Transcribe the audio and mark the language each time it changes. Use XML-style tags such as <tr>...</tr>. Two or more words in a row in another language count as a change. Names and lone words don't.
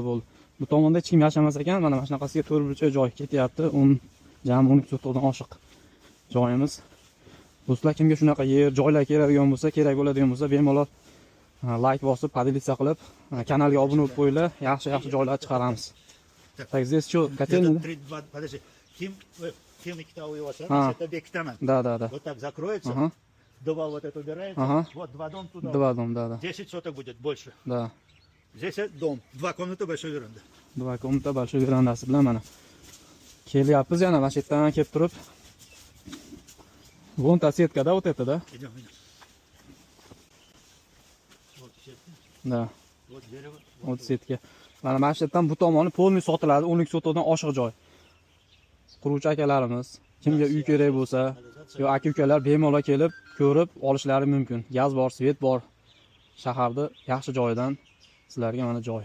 <uz>Bu tomonda hech kim yashamas ekan. Mana shunaqasiga 4 burchak joy ketyapti. Jami 12 sotixdan oshiq joyimiz. Do'stlar, kimga shunaqa yer, joylar kerak bo'ladigan bo'lsa, bemalol like bosib, podelitsiya qilib, kanalga obuna bo'lib qo'yinglar. Yaxshi joylar chiqaramiz.</uz> <ru>Так, здесь что, котельная? Подожди. Кем</ru> <uz>ikkita uy bo'lsa, это bekitaman.</uz> <ru>Да. Вот так закроется. Два вот это убирается. Вот два дома туда. Два дома, да. 10 соток будет больше. Да. Здесь дом. 2 комнаты, большой веранда.</ru> <uz>2</uz> <ru>комната большой</ru> <uz>verandasi bilan mana kelyapmiz yana mana shu yerdan kelib turib.</uz> <ru>Вон та сетка-da, вот это, да? Идем. Вот сетка. Да. Вот дерево. Вот setka.</ru> <uz>Mana shu yerdan bu tomoni polni sotiladi, 12 sotixdan oshiq joy. Quruvchi akalarimiz, kimga uy kerak bo'lsa, yo aka-ukalar bemalol kelib, ko'rib olishlari mumkin. Gaz bor, svet bor. Shaharda yaxshi joydan sizlarga mana joy.</uz>